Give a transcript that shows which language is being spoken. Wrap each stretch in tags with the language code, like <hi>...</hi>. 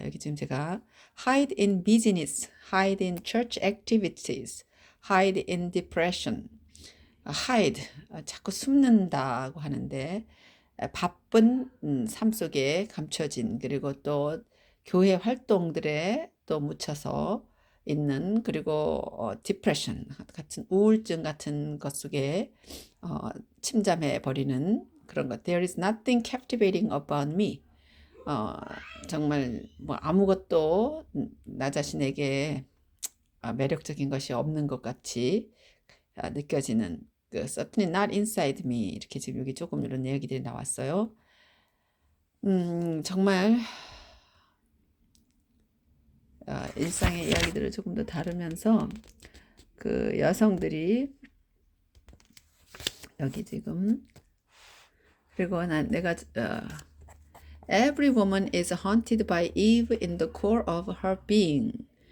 <ko>여기 지금 제가</ko> <en>hide in business, hide in church activities, hide in depression, hide</en> <ko>자꾸 숨는다고 하는데 바쁜 삶 속에 감춰진 그리고 또 교회 활동들에 또 묻혀서 있는 그리고 디프레션 같은 우울증 같은 것 속에 침잠해 버리는 그런 것.</ko> <en>There is nothing captivating about me.</en> <ko>정말 뭐 아무것도 나 자신에게 매력적인 것이 없는 것 같이 느껴지는 그</ko> <en>certainly not inside me</en> <ko>이렇게 지금 여기 조금 이런 이야기들이 나왔어요. 정말 일상의 이야기들을 조금 더 다루면서 그 여성들이 여기 지금 그리고 내가</ko> <en>Every woman is haunted by Eve in the core of her being.</en>